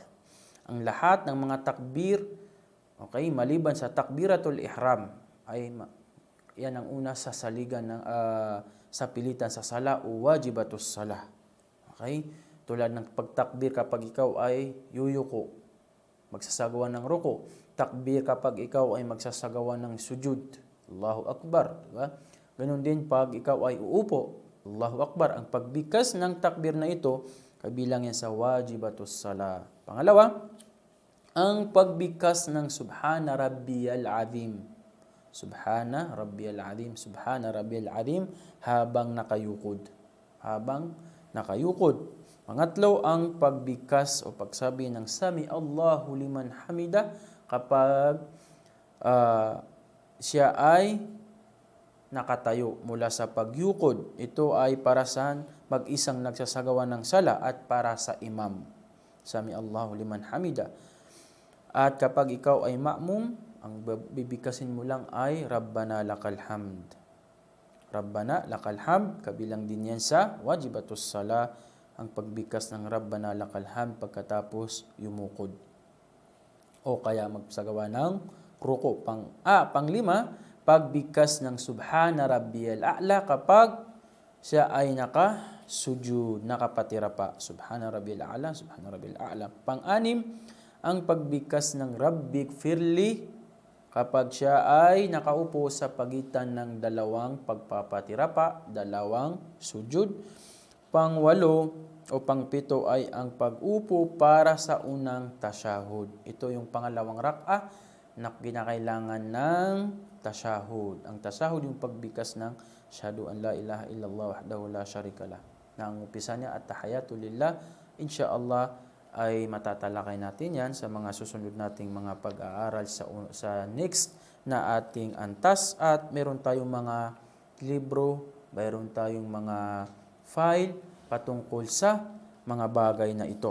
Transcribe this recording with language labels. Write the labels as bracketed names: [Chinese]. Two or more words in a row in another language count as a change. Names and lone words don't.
[Filipino] Ang lahat ng mga takbir, okay, maliban sa [Arabic] تكبيرة الإحرام, [Filipino] ay yan ang una sa saligan ng sa pilitan sa salah o [Arabic] واجبات الصلاة. [Filipino] Okay? Tulad ng pagtakbir kapag ikaw ay yuyuko, magsasagawa ng ruko. Takbir kapag ikaw ay magsasagawa ng sujud. [Arabic] الله أكبر. [Filipino] Diba? Ganun din pag ikaw ay uupo. [Arabic] الله أكبر. [Filipino] Ang pagbigkas ng takbir na ito, kabilang yan sa [Arabic] واجبات الصلاة. [Filipino] Pangalawa, ang pagbigkas ng [Arabic] سبحان ربي العظيم. سبحان ربي العظيم. سبحان ربي العظيم [Filipino] habang nakayukod. Pangatlo, ang pagbigkas o pagsabi ng [Arabic] سمع الله لمن حمده [Filipino] kapag siya ay nakatayo mula sa pagyukod. Ito ay para sa mag-isang nagsasagawa ng sala at para sa imam. [Arabic] سمع الله لمن حمده. [Filipino] At kapag ikaw ay ma'mum, ang bibigkasin mo lang ay [Arabic] ربنا لك الحمد. ربنا لك الحمد, [Filipino] kabilang din yan sa [Arabic] واجبات الصلاة, [Filipino] ang pagbigkas ng [Arabic] ربنا لك الحمد [Filipino] pagkatapos yumukod. O kaya magsagawa ng ruko. Panglima, pagbigkas ng [Arabic] سبحان ربي الأعلى [Filipino] kapag siya ay nakasujud, nakapatira pa. [Arabic] سبحان ربي الأعلى، سبحان ربي الأعلى. [Filipino] Pang-anim, ang pagbigkas ng [Arabic] رب اغفر لي [Filipino] kapag siya ay nakaupo sa pagitan ng dalawang pagpapatira pa, dalawang sujud. Pang-walo o pang-pito ay ang pag-upo para sa unang tasyahud. Ito yung pangalawang rak'ah na kinakailangan ng tasyahud. Ang tasyahud yung pagbigkas ng [Arabic] أشهد أن لا إله إلا الله وحده لا شريك له. [Filipino] Na ang umpisa niya at [Arabic] التحيات لله. [Filipino] Insyaallah ay matatalakay natin yan sa mga susunod nating mga pag-aaral sa next na ating antas. At meron tayong mga libro, meron tayong mga file patungkol sa mga bagay na ito.